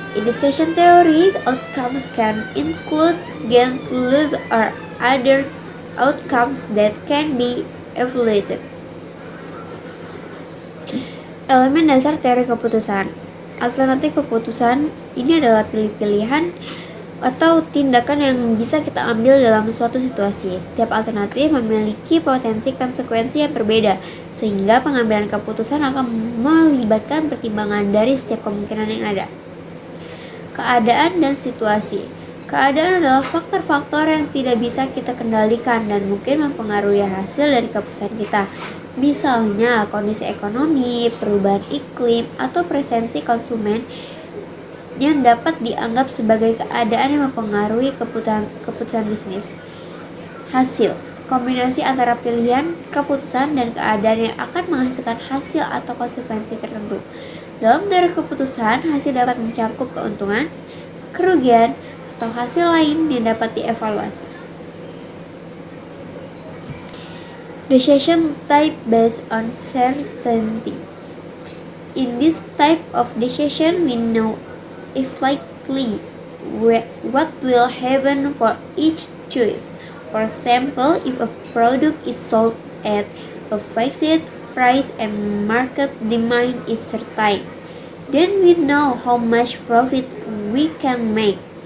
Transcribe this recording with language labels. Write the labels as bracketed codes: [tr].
[en] In decision theory, outcomes can include gains, loss, or other outcomes that can be evaluated. [id] Elemen dasar teori keputusan. Alternatif keputusan ini adalah pilihan atau tindakan yang bisa kita ambil dalam suatu situasi. Setiap alternatif memiliki potensi konsekuensi yang berbeda, sehingga pengambilan keputusan akan melibatkan pertimbangan dari setiap kemungkinan yang ada. Keadaan dan situasi. Keadaan adalah faktor-faktor yang tidak bisa kita kendalikan dan mungkin mempengaruhi hasil dari keputusan kita. Misalnya kondisi ekonomi, perubahan iklim, atau preferensi konsumen yang dapat dianggap sebagai keadaan yang mempengaruhi keputusan bisnis. Hasil, kombinasi antara pilihan, keputusan, dan keadaan yang akan menghasilkan hasil atau konsekuensi tertentu. Dalam teori keputusan, hasil dapat mencakup keuntungan, kerugian, atau hasil lain yang dapat dievaluasi. [en] Decision type based on certainty. In this type of decision, we know exactly what will happen for each choice. For example, if a product is sold at a fixed price and market demand is certain, then we know how much profit we can make.